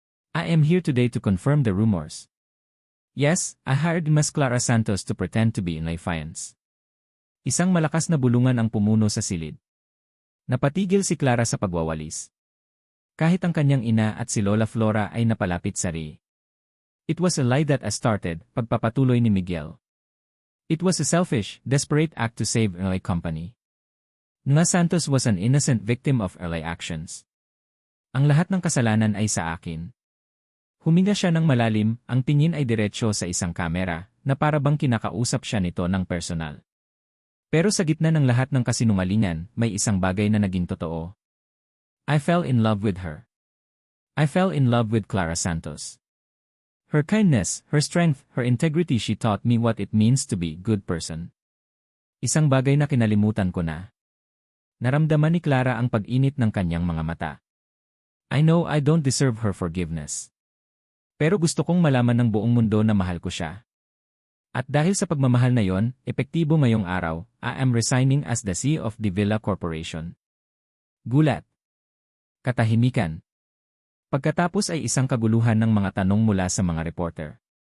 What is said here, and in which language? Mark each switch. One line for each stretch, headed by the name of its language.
English: I am here today to confirm the rumors. Yes, I hired Ms. Clara Santos to pretend to be in my fiance.
Filipino: Isang malakas na bulungan ang pumuno sa silid. Napatigil si Clara sa pagwawalis. Kahit ang kanyang ina at si Lola Flora ay napalapit sa ri.
English: It was a lie that I started,
Filipino: pagpapatuloy ni Miguel.
English: It was a selfish, desperate act to save LA Company. Nga Santos was an innocent victim of LA actions.
Filipino: Ang lahat ng kasalanan ay sa akin. Huminga siya ng malalim, ang tingin ay diretsyo sa isang kamera, na para bang kinakausap siya nito ng personal. Pero sa gitna ng lahat ng kasinungalingan, may isang bagay na naging totoo.
English: I fell in love with her. I fell in love with Clara Santos. Her kindness, her strength, her integrity, she taught me what it means to be a good person.
Filipino: Isang bagay na kinalimutan ko na. Naramdaman ni Clara ang pag-init ng kanyang mga mata.
English: I know I don't deserve her forgiveness.
Filipino: Pero gusto kong malaman ng buong mundo na mahal ko siya. At dahil sa pagmamahal na yon, epektibo ngayong araw,
English: I am resigning as the CEO of the Villa Corporation.
Filipino: Gulat. Katahimikan. Pagkatapos ay isang kaguluhan ng mga tanong mula sa mga reporter.